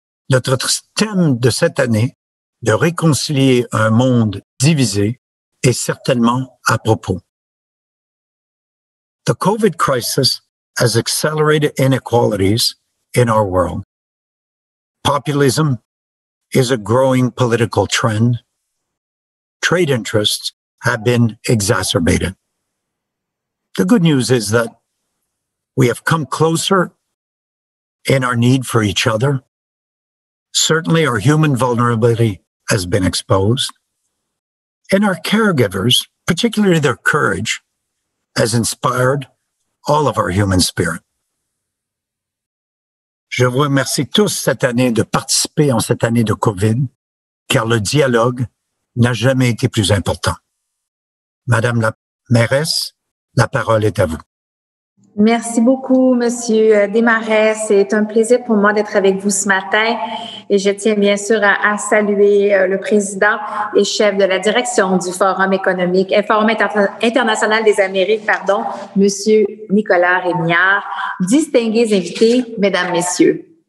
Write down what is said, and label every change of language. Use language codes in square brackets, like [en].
[fr] Notre thème de cette année, de réconcilier un monde divisé, est certainement à propos. [en] The COVID crisis has accelerated inequalities in our world. Populism is a growing political trend. Trade interests have been exacerbated. The good news is that we have come closer in our need for each other. Certainly, our human vulnerability has been exposed. And our caregivers, particularly their courage, has inspired all of our human spirit. [fr] Je vous remercie tous cette année de participer en cette année de COVID, car le dialogue n'a jamais été plus important. Madame la mairesse, la parole est à vous. Merci beaucoup, Monsieur Desmarais. C'est un plaisir pour moi d'être avec vous ce matin et je tiens bien sûr à saluer le président et chef de la direction du Forum international des Amériques, Monsieur Nicolas Rémière, distingués invités, mesdames, messieurs.